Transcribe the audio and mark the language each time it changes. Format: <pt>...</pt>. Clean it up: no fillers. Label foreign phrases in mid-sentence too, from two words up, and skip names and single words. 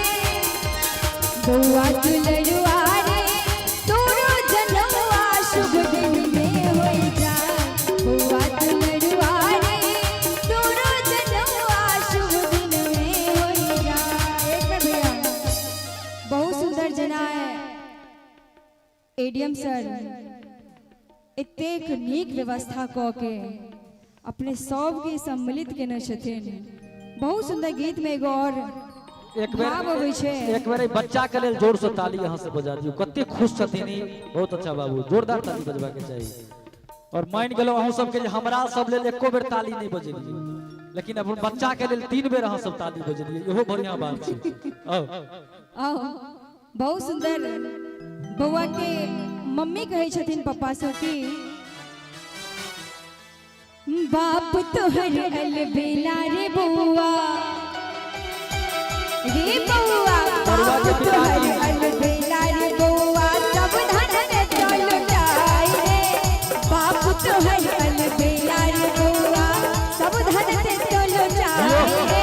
<mai>बउआ दुलरुआ रे तोरो जनौआ शुभ दिन में हो जाए। बउआ दुलरुआ रे तोरो जनौआ शुभ दिन में हो जाए। एक मिनट भैया, बहुत सुंदर जना है</mai> <en>ADM sir</en> <mai>एतेक नीक व्यवस्था क के अपने सब के सम्मिलित केने छथिन। बहुत सुंदर गीत में एगो और एक बेर भाव अबै छै। एक बेर बच्चा के लेल जोर से ताली यहां से बजा दियो। कते खुश छथिन ई, बहुत अच्छा बाबू, जोरदार ताली बजबा के चाहिए। और मान गेलो अहूं सब के जे हमरा सब लेल एको बेर ताली नहीं बजेलिए, लेकिन अपन बच्चा के लेल 3 बेर अहां सब ताली बजेलिए, इहो बढ़िया बात छै। आओ आओ बहुत सुंदर। बउआ के मम्मी कहे छथिन पप्पा सब की बाप तोहर अलबेला रे बउआ रे बउआ। बाप तोहर अलबेला रे बउआ सब धन दे तो लुटाई रे। बाप तोहर अलबेला रे बउआ सब धन दे तो लुटाई रे।</mai>